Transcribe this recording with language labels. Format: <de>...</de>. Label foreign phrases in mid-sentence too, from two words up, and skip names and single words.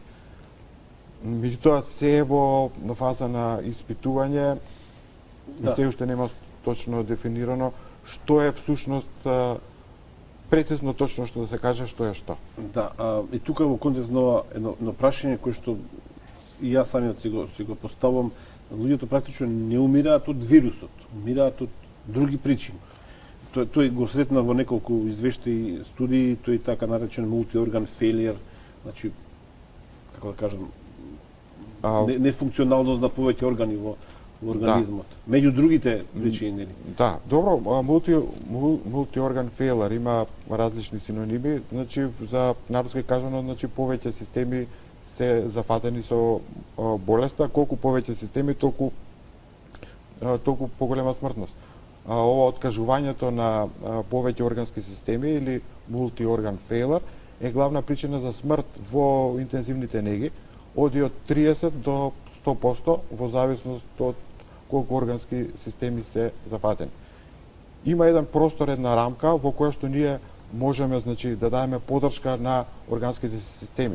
<mk>Меѓутоа се е во фаза на испитување, и се уште нема точно дефинирано што е всушност прецизно точно што да се каже што е што. Да, и тука во контекст на едно прашање кое што и јас самиот си го поставам, луѓето практично не умираат од вирусот, умираат од други причини. Тој го сретна во неколку извештаи студии, тој така наречен</mk> <en>multi-organ failure,</en> <mk>значи како да кажам, нефункционалност на повеќе органи во организмот. Да. Меѓу другите причини, нели? Да, добро,</mk> <en>multi-organ failure</en> <mk>има различни синоними, за народски кажано, повеќе системи се зафатени со болеста, колку повеќе системи, толку поголема смртност. Ова откажувањето на повеќе органски системи или</mk> <en>multi-organ failure</en> <mk>е главна причина за смрт во интензивните неги, оди од 30 до 100% во зависност од колку органски системи се зафатени. Има еден простор, една рамка во која што ние можеме да дадеме подршка на органските системи.</mk>